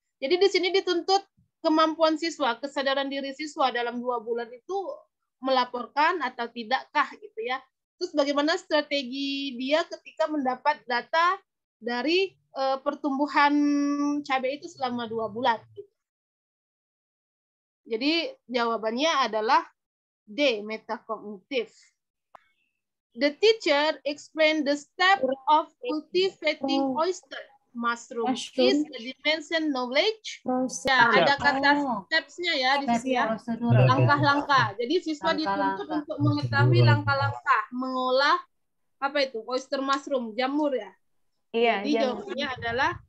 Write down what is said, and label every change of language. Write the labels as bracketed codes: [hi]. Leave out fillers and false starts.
[id] Jadi di sini dituntut kemampuan siswa, kesadaran diri siswa dalam 2 bulan itu melaporkan atau tidakkah gitu ya. Terus bagaimana strategi dia ketika mendapat data dari pertumbuhan cabai itu selama 2 bulan. Gitu. Jadi jawabannya adalah D, metakognitif. [en] The teacher explained the step of cultivating oyster. Mushroom is a dimension knowledge. [id] Ya, ada kata steps-nya ya di sini ya. Langkah-langkah. Jadi siswa dituntut untuk mengetahui langkah-langkah mengolah apa itu? Oyster mushroom, jamur ya. Iya, jadi jawabannya adalah